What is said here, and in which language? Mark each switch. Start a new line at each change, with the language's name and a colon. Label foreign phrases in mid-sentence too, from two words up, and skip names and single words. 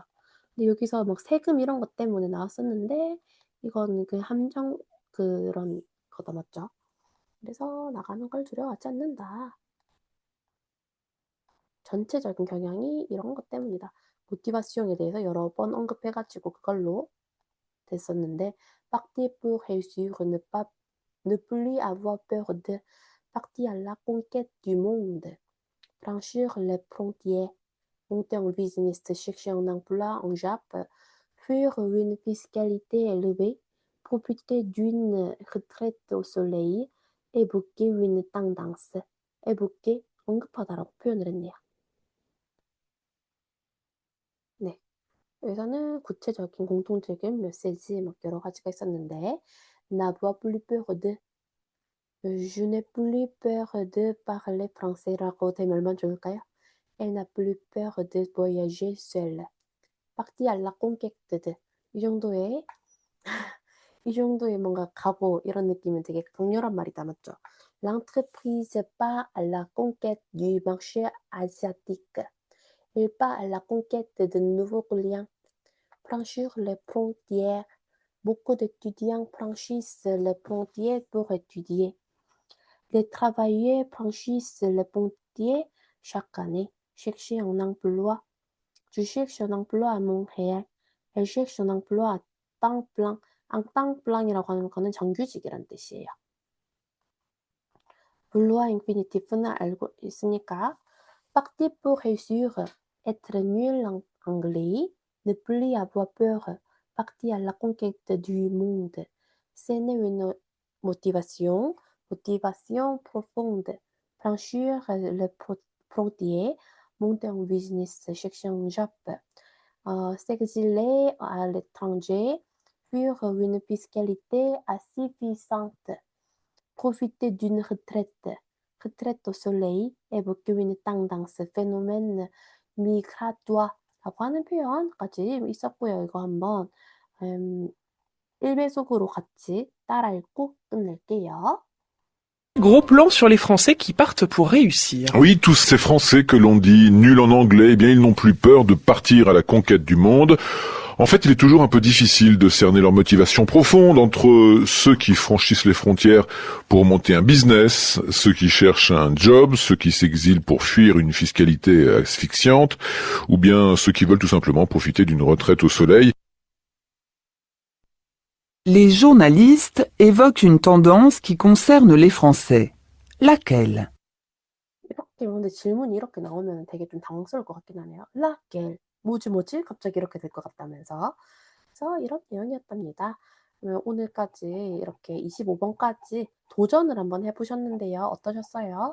Korean: 근데 여기서 막 세금 이런 것 때문에 나왔었는데 이거는 그 함정 그런 거다 맞죠? 그래서 나가는 걸 두려워하지 않는다. 전체적인 경향이 이런 것 때문이다. 모티바시옹에 대해서 여러 번 언급해가지고 그걸로 됐었는데
French: partir pour réussir ne plus avoir peur de partir à la conquête du monde, franchir les frontières, monter en business, chercher un emploi en Jap, fuir une fiscalité élevée, profiter d'une retraite au soleil, évoquer une tendance, évoquer
Korean: 언급하다라고 표현을 했네요. 네. 여기서는 구체적인 공통적인 메시지 막 여러 가지가 있었는데
French: n'avoir plus peur de je n'ai plus peur de parler français
Korean: 라고 되면 얼마나 좋을까요?
French: Elle n'a plus peur de voyager seule. partir à la conquête de
Korean: 이 정도의 뭔가 각오 이런 느낌은 되게 강렬한 말이다 맞죠?
French: L'entreprise part à la conquête du marché asiatique. Il part à la conquête de nouveaux clients. Franchir les frontières. Beaucoup d'étudiants franchissent les frontières pour étudier. Les travailleurs franchissent les frontières chaque année. Chercher un emploi. Je cherche un emploi à Montréal. Elle cherche un emploi à temps plein. temps plein
Korean: 이라고 하는 거는 정규직이란 뜻이에요.
French: vouloir infinitif는
Korean: 알고 있으니까
French: partir pour réussir, être nul en anglais, ne plus avoir peur, partir à la conquête du monde. C'est une motivation profonde, franchir les frontières, monter en business, chercher un job, s'exiler à l'étranger, fuir une fiscalité assuffisante, profiter d'une retraite au soleil, évoquer une tendance, phénomène migratoire
Korean: 라고 하는 표현까지 있었고요. 이거 한번 1배속으로 같이 따라 읽고 끝낼게요.
French: Gros plan sur les Français qui partent pour réussir. Oui, tous ces Français que l'on dit nuls en anglais, eh bien ils n'ont plus peur de partir à la conquête du monde. En fait, il est toujours un peu difficile de cerner leur motivation profonde entre ceux qui franchissent les frontières pour monter un business, ceux qui cherchent un job, ceux qui s'exilent pour fuir une fiscalité asphyxiante, ou bien ceux qui veulent tout simplement profiter d'une retraite au soleil. Les journalistes évoquent une tendance qui concerne les Français. Laquelle?
Korean: 이렇게 근데 질문이 이렇게 나오면 되게 좀 당황스러울 것 같긴 하네요. 라겔 뭐지 갑자기 이렇게 될 것 같다면서. 그래서 이런 내용이었답니다. 오늘까지 이렇게 25번까지 도전을 한번 해보셨는데요. 어떠셨어요?